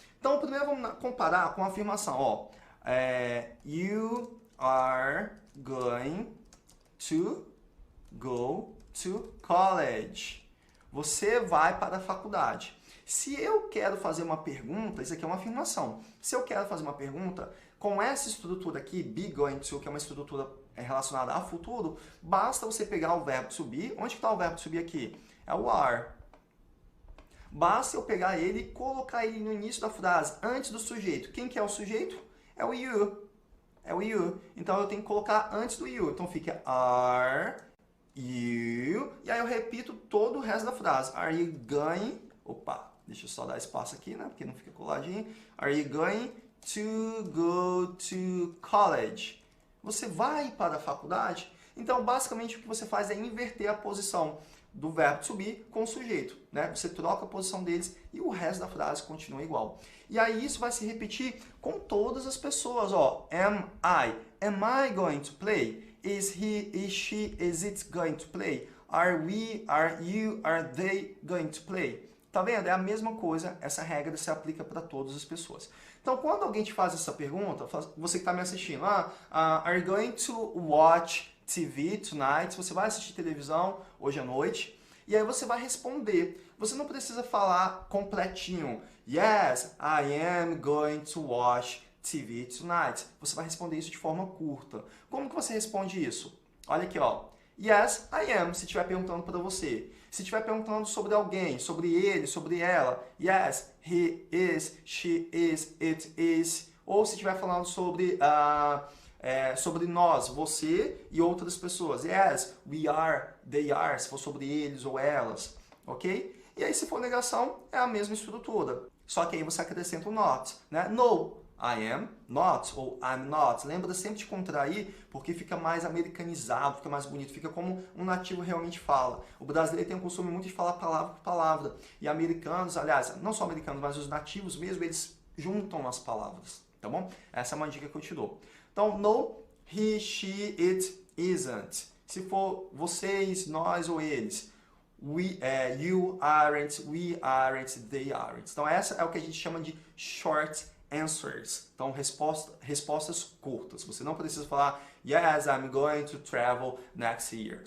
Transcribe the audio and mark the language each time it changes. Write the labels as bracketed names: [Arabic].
[Portuguese] Então, primeiro vamos comparar com a afirmação, ó. [English] You are going to go to college. [Portuguese] Você vai para a faculdade. Se eu quero fazer uma pergunta, isso aqui é uma afirmação. Se eu quero fazer uma pergunta, com essa estrutura aqui, be going to, que é uma estrutura relacionada a futuro, basta você pegar o verbo to be. Onde está o verbo to be aqui? É o are. Basta eu pegar ele e colocar ele no início da frase, antes do sujeito. Quem que é o sujeito? É o you. É o you. Então eu tenho que colocar antes do you. Então fica are you. E aí eu repito todo o resto da frase. [English] Are you going... [Portuguese] Opa, deixa eu só dar espaço aqui, né? Porque não fica coladinho. [English] Are you going to go to college? [Portuguese] Você vai para a faculdade? Então, basicamente, o que você faz é inverter a posição. do verbo to be com o sujeito, né? Você troca a posição deles e o resto da frase continua igual. E aí isso vai se repetir com todas as pessoas, ó. [English] Am I? Am I going to play? Is he, is she, is it going to play? Are we, are you, are they going to play? [Portuguese] Tá vendo? É a mesma coisa, essa regra se aplica para todas as pessoas. Então, quando alguém te faz essa pergunta, você que está me assistindo, [English] are you going to watch TV tonight? [Portuguese] Você vai assistir televisão hoje à noite? E aí você vai responder. Você não precisa falar completinho. [English] Yes, I am going to watch TV tonight. [Portuguese] Você vai responder isso de forma curta. Como que você responde isso? Olha aqui, ó. [English] Yes, I am, [Portuguese] se estiver perguntando para você. Se estiver perguntando sobre alguém, sobre ele, sobre ela. [English] Yes, he is, she is, it is. [Portuguese] Ou se estiver falando sobre... sobre nós, você e outras pessoas. [English] Yes, we are, they are, [Portuguese] se for sobre eles ou elas, ok? E aí, se for negação, é a mesma estrutura. Só que aí você acrescenta o not, né? [English] No, I am not, [Portuguese] ou [English] I'm not. [Portuguese] Lembra sempre de contrair, porque fica mais americanizado, fica mais bonito, fica como um nativo realmente fala. O brasileiro tem o costume muito de falar palavra por palavra. E americanos, aliás, não só americanos, mas os nativos mesmo, eles juntam as palavras, tá bom? Essa é uma dica que eu te dou. [English] Então, no, he, she, it, isn't. [Portuguese] Se for vocês, nós ou eles. [English] We, you aren't, we aren't, they aren't. [Portuguese] Então, essa é o que a gente chama de short answers. Então, respostas curtas. Você não precisa falar, [English] yes, I'm going to travel next year.